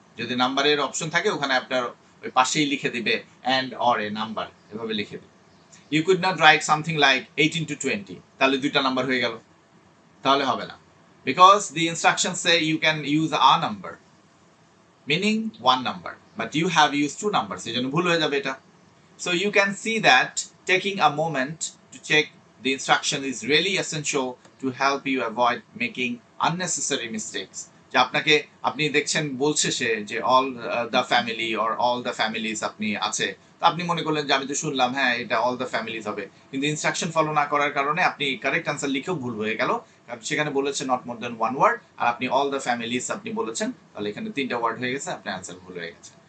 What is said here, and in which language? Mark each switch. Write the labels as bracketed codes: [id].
[bn] যদি নাম্বারের অপশন থাকে ওখানে আপনার ওই পাশেই লিখে দিবে [en] and or [bn] এ নাম্বার, এভাবে লিখে দিবে। [en] you could not write something like 18 to 20, [bn] তাহলে দুইটা নাম্বার হয়ে গেল, তাহলে হবে না। [en] because the instruction say you can use a number meaning one number, but you have use two numbers, [bn] এই জন্য ভুল হয়ে যাবে এটা। [en] So you can see that taking a moment to check the instruction is really essential to help you avoid making unnecessary mistakes. [bn] যে আপনাকে আপনি দেখছেন বলছে সে যে [en] all the family or all the families [bn] আপনি আছে, তো আপনি মনে করলেন যে আমি তো শুনলাম হ্যাঁ এটা অল দ্য ফ্যামিলিজ হবে, কিন্তু ইনস্ট্রাকশন ফলো না করার কারণে আপনি কারেক্ট আনসার লিখেও ভুল হয়ে গেল, কারণ সেখানে বলেছে [en] not more than one word [bn] আর আপনি অল দ্য ফ্যামিলিজ আপনি বলেছেন, তাহলে এখানে 3টা ওয়ার্ড হয়ে গেছে, আপনার আনসার ভুল হয়ে গেছে।